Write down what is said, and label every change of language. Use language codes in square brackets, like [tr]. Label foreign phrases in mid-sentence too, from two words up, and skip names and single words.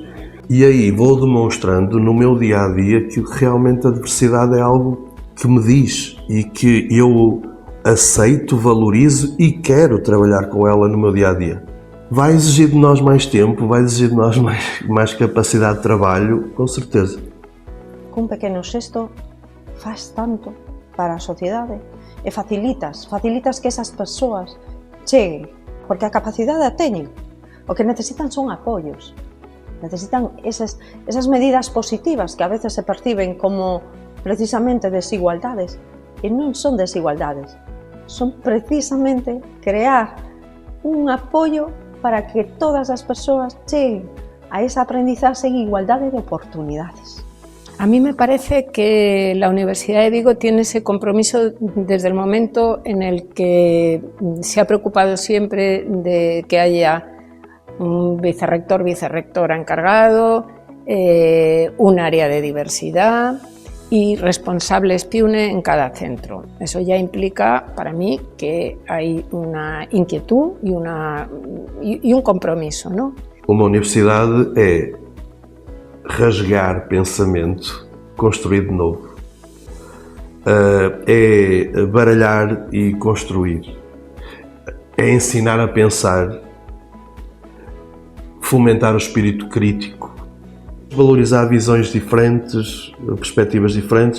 [pt] E aí vou demonstrando no meu dia-a-dia que realmente a diversidade é algo que me diz e que eu aceito, valorizo e quero trabalhar com ela no meu dia-a-dia. Vai exigir de nós mais tempo, vai exigir de nós mais capacidade de trabalho, com certeza. Com um pequeno gesto faz tanto para a sociedade. [gl] E facilitas que esas persoas cheguen, porque a capacidade a teñen. O que necesitan son apoios, necesitan esas medidas positivas que a veces se perciben como precisamente desigualdades, e non son desigualdades, son precisamente crear un apoio para que todas as persoas cheguen a esa aprendizaxe en igualdade de oportunidades. [es] A mí me parece que la Universidad de Vigo tiene ese compromiso desde el momento en el que se ha preocupado siempre de que haya un vicerrectora encargado, un área de diversidad y responsables PIUNE en cada centro. Eso ya implica para mí que hay una inquietud y un compromiso, ¿no? [pt] Uma universidade é rasgar pensamento, construir de novo. É baralhar e construir. é ensinar a pensar, fomentar o espírito crítico, valorizar visões diferentes, perspectivas diferentes.